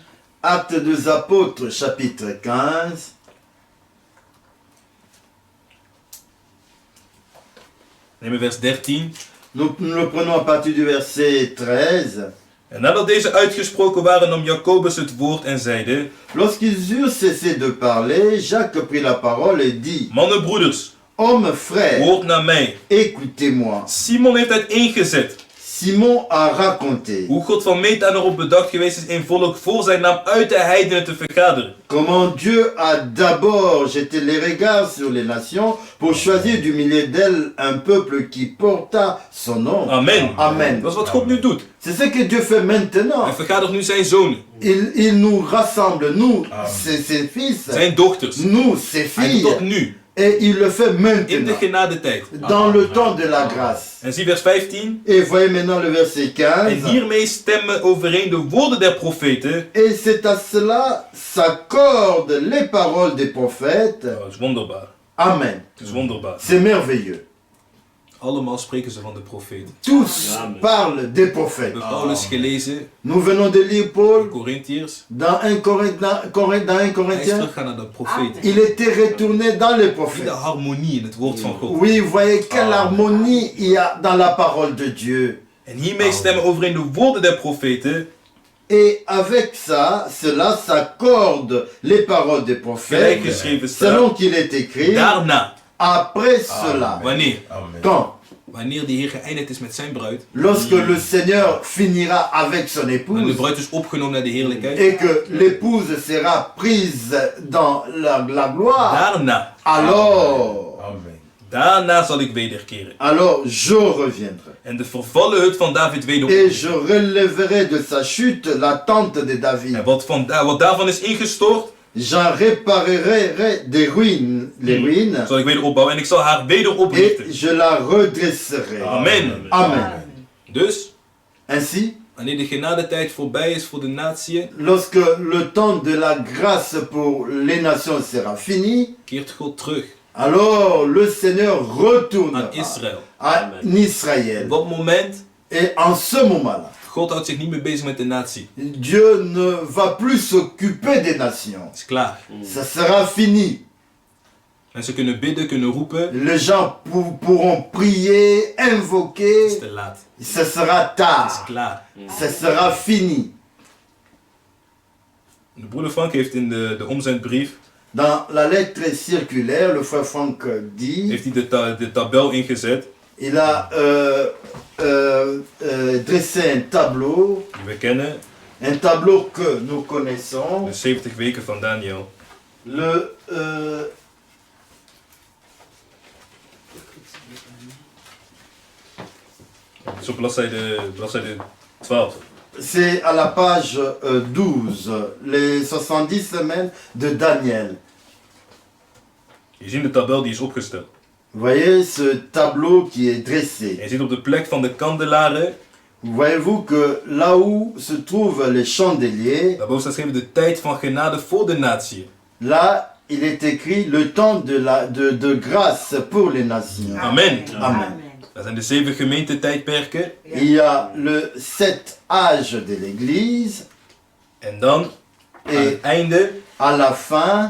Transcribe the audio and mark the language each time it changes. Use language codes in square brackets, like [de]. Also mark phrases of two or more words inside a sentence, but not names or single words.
[fr] Actes des Apôtres, chapitre 15. [nl] Neem vers 13. [fr] Nous le prenons à partir du verset 13. [nl] En nadat deze uitgesproken waren, nam Jacobus het woord en zeide: [fr] Lorsqu'ils eurent cessé de parler, Jacques prit la parole et dit: [nl] Mannen, broeders, [fr] Hommes, frères, [nl] hoort naar mij. [fr] écoutez-moi. [nl] Simon heeft uiteengezet [fr] Simon a raconté [nl] hoe God van meet aan erop bedacht geweest is een volk voor zijn naam uit de heidenen te vergaderen. [fr] comment Dieu a d'abord jeté les regards sur les nations pour choisir du milieu d'elles un peuple qui porta son nom. [nl] Amen. [fr] Amen. [nl] Dat is wat God nu doet. [fr] C'est ce que Dieu fait maintenant. [nl] Hij vergadert nu zijn zonen, [fr] Il nous rassemble, nous, ses fils, [nl] zijn dochters. [fr] nous, ses [nl] Hij doet [fr] filles, [nl] dat nu, [fr] et il le fait [nl] in de [fr] maintenant, [nl] genadetijd. [fr] dans le temps de la grâce. [nl] En zie vers 15. [fr] Et voyez maintenant le verset [nl] En [fr] 15. [nl] hiermee stemmen overeen de woorden der profeten. [fr] Et c'est à cela s'accordent les paroles des prophètes. [nl] Oh, dat is wonderbaar. Amen. Het is wonderbaar. [fr] C'est merveilleux. [nl] Allemaal spreken ze van de profeten. [fr] Tous [nl] Amen. [fr] parlent des [nl] We [fr] prophètes. [nl] hebben Paulus gelezen [fr] Nous venons de lire [nl] in [fr] Paul [nl] Corinthiërs. [fr] dans 1 [nl] Hij is [fr] Corinthiens. [nl] teruggegaan naar de profeten. [fr] Il était retourné dans les [nl] In de [fr] prophètes. [nl] harmonie in het woord van God. [fr] Oui, vous voyez quelle harmonie il y a dans la parole de Dieu. [nl] En hiermee stemmen overeen de woorden der profeten. [fr] Et avec ça, cela s'accorde les paroles des [nl] Gelijk [fr] prophètes, [nl] geschreven [fr] selon [nl] staat. [fr] qu'il est écrit, [nl] Daarna. [fr] après cela. [nl] Wanneer? [fr] Quand? [nl] Wanneer de Heer geëindigd is met zijn bruid. [fr] Lorsque le Seigneur finira avec son [nl] En de [fr] épouse, [nl] bruid is opgenomen naar de heerlijkheid. [fr] et que l'épouse sera prise dans la gloire, [nl] Daarna. Daarna zal ik wederkeren. [fr] alors je reviendrai. [nl] En de vervallen hut van David wederom. [fr] Et je relèverai de sa chute la tente de David. [nl] En wat daarvan is ingestort, [fr] J'en réparerai des ruines, les ruines, [nl] zal ik weer opbouwen. En ik zal haar weder [fr] et [nl] oprichten. [fr] je la redresserai. [nl] Amen. [fr] Amen. [nl] Dus, [fr] Ainsi, [nl] wanneer de genadetijd voorbij is voor de natie, [fr] lorsque le temps de la grâce pour les nations sera fini, [nl] keert God terug [fr] alors le Seigneur retourne [nl] aan Israël. [fr] à Israël. [nl] Op dat moment, [fr] Et en ce moment-là, [nl] God houdt zich niet meer bezig met de natie. [fr] Dieu ne va plus s'occuper des nations. [nl] Het is klaar. [fr] Ça sera fini. [nl] Mensen kunnen bidden, kunnen roepen. [fr] Les gens pourront prier, [nl] Het is [fr] invoquer. [nl] te laat. [fr] Ce sera [nl] Het is [fr] tard. [nl] klaar. [fr] Ce sera fini. [nl] De broeder Frank heeft in de omzendbrief [fr] Dans la lettre circulaire, le frère Franck dit, [nl] heeft hij de tabel ingezet [fr] il a dressé un tableau, [nl] die we kennen. [fr] un tableau que nous connaissons. [nl] De 70 weken van Daniel. Het is op bladzijde 12. [fr] C'est à la page 12, les 70 semaines de Daniel. [nl] Je ziet de tabel die is opgesteld. [fr] Vous voyez ce tableau qui est dressé. [nl] En je ziet op de plek van de kandelaren, [fr] Voyez-vous que là où se trouvent les chandeliers, [nl] daarboven staat geschreven de tijd van genade voor de natie. [fr] là il est écrit le temps de grâce pour les nations. [nl] Amen. [fr] Amen. [nl] Dat zijn de 7 gemeentetijdperken. [fr] Il y a le 7 âges de l'Église [nl] En dan, aan [fr] et [nl] het einde, [fr] à la fin